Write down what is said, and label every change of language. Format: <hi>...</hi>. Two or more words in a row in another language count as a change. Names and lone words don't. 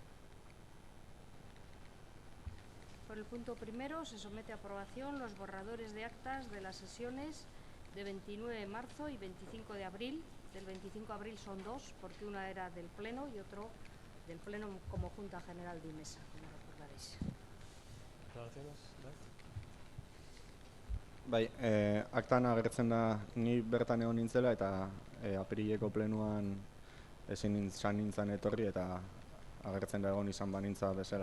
<es>Por el punto primero se somete a aprobación los borradores de actas de las sesiones de 29 de marzo y 25 de abril. Del 25 de abril son dos, porque una era del Pleno y otro del Pleno como Junta General de Mesa, como recordaréis. ¿Declaraciones?</es> <eu>Bai, aktan agertzen da ni bertan egon nintzela eta apirileko plenuan ezin nintzan etorri eta agertzen da egon izan banintza bezala.</eu>